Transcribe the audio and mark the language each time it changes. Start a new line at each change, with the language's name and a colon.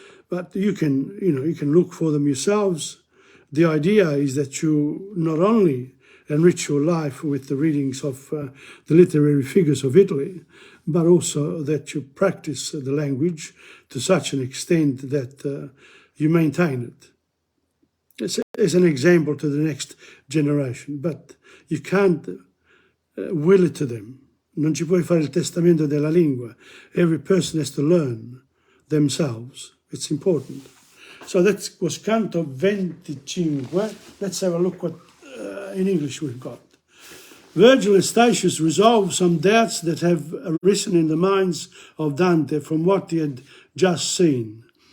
English: But you can look for them yourselves. The idea is that you not only enrich your life with the readings of the literary figures of Italy, but also that you practice the language to such an extent that you maintain it. As an example to the next generation, but you can't will it to them.
Italian: Non ci puoi fare il testamento della lingua.
English: Every person has to learn themselves. It's important. So that was Canto 25. Let's have a look what in English we've got. Virgil and Statius resolve some doubts that have arisen in the minds of Dante from what he had just seen.